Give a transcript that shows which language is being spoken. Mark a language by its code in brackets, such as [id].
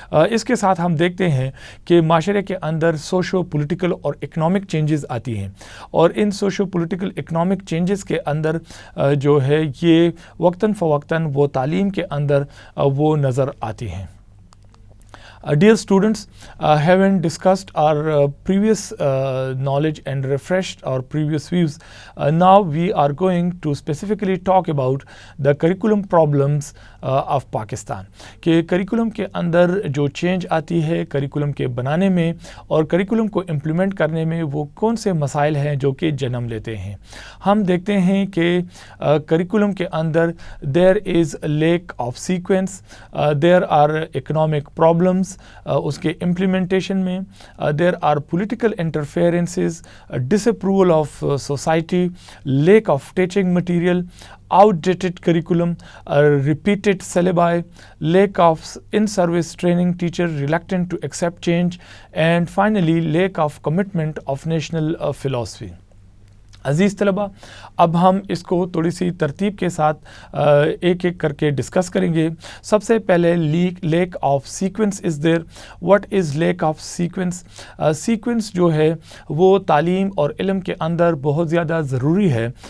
[ur] اس کے ساتھ ہم دیکھتے ہیں کہ معاشرے کے اندر سوشو پولیٹیکل اور اکنامک چینجز آتی ہیں، اور ان سوشو پولیٹیکل اکنامک چینجز کے اندر جو ہے یہ وقتاً فوقتاً وہ تعلیم کے اندر وہ نظر آتی ہیں. [en] Dear students, having discussed our previous knowledge and refreshed our previous views, now we are going to specifically talk about the curriculum problems of Pakistan. [ur] کہ کریکولم کے اندر جو چینج آتی ہے کریکولم کے بنانے میں اور کریکولم کو امپلیمنٹ کرنے میں وہ کون سے مسائل ہیں جو کہ جنم لیتے ہیں. ہم دیکھتے ہیں کہ کریکولم کے اندر [en] there is a lack of sequence, there are economic problems, [ur] اس کے امپلیمنٹیشن میں [en] There are political interferences, disapproval of society, lack of teaching material, outdated curriculum, repeated syllabi, lack of in-service training teacher reluctant to accept change, and finally lack of commitment of national philosophy. [ur] عزیز طلبہ، اب ہم اس کو تھوڑی سی ترتیب کے ساتھ ایک ایک کر کے ڈسکس کریں گے. سب سے پہلے [en] Lack of sequence is there. What is lack of sequence? [ur] Sequence جو ہے وہ تعلیم اور علم کے اندر بہت زیادہ ضروری ہے.